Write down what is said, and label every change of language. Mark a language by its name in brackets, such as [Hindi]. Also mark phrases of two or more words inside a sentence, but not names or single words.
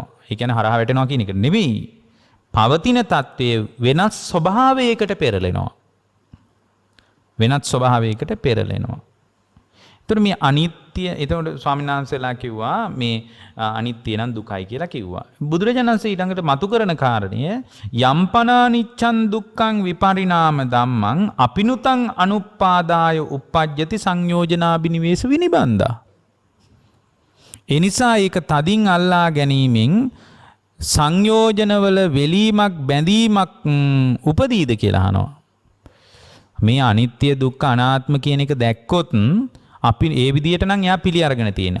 [Sinhala] ඒ කියන්නේ හරහා වැටෙනවා කියන එක නෙවෙයි. පවතින තත්වයේ වෙනස් ස්වභාවයකට පෙරලෙනවා. වෙනත් ස්වභාවයකට පෙරලෙනවා. එතකොට මේ අනිත්‍ය එතකොට ස්වාමීන් වහන්සේලා කිව්වා මේ අනිත්‍ය නම් දුකයි කියලා කිව්වා. බුදුරජාණන් වහන්සේ ඊළඟට මතු කරන කාරණය [Pali] යම්පනානිච්ඡන් දුක්ඛං විපරිණාම ධම්මං අපිනුතං අනුප්පාදාය uppajjati සංයෝජනාබිනිවේෂ විනිබන්දා. [Sinhala] ඒ නිසා ඒක තදින් අල්ලා ගැනීමෙන් සංයෝජනවල වෙලීමක් බැඳීමක් උපදීද කියලා අහනවා. මේ අනිත්‍ය දුක්ඛ අනාත්ම කියන එක දැක්කොත් අපි ඒ විදියට නම් එයා පිළි අරගෙන තියෙන්නේ.